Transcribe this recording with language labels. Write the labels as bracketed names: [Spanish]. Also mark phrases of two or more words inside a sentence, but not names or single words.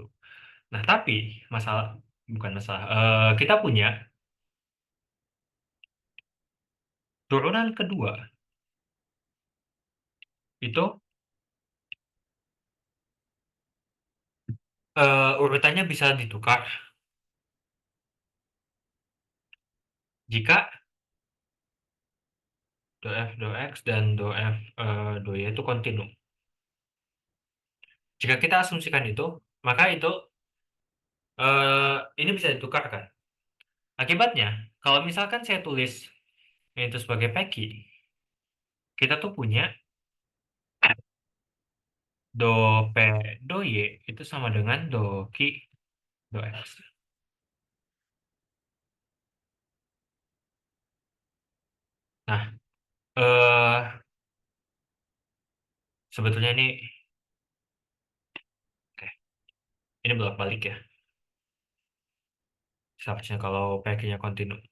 [Indonesian] Nah, tapi masalah, bukan masalah, kita punya turunan kedua itu urutannya bisa ditukar jika do F, do X, dan do F, do Y itu kontinu. Jika kita asumsikan itu, maka itu ini bisa ditukarkan. Akibatnya, kalau misalkan saya tulis itu sebagai Peki, kita tuh punya do P, do Y itu sama dengan do Ki, do X. Nah, eh sebetulnya ini, oke, ini bolak-balik ya. Seharusnya kalau Peki-nya kontinu.